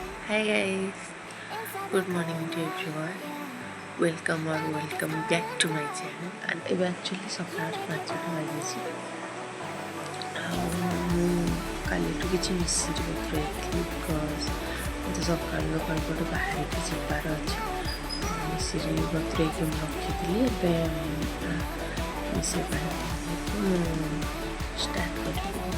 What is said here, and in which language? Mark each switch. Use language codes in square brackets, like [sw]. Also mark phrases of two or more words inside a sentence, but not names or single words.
[en] Hi guys, good morning to everyone. Welcome back to my channel. [or] And ଏବେ actually ସକାଳ 5ଟା ବାଜିଛି ଆଉ ମୁଁ କାଲିଠୁ କିଛି ମିଶିରି ବତୁରାଇଥିଲି ବିକଜ୍ ମୋତେ ସକାଳୁ ଗୋଟେ ବାହାରିକି ଯିବାର ଅଛି। ମିଶିରି ବତୁରାଇକି ମୁଁ ରଖିଥିଲି। ଏବେ ମିଶିରି ପାଣି ମୁଁ ଷ୍ଟାର୍ଟ କରିବି।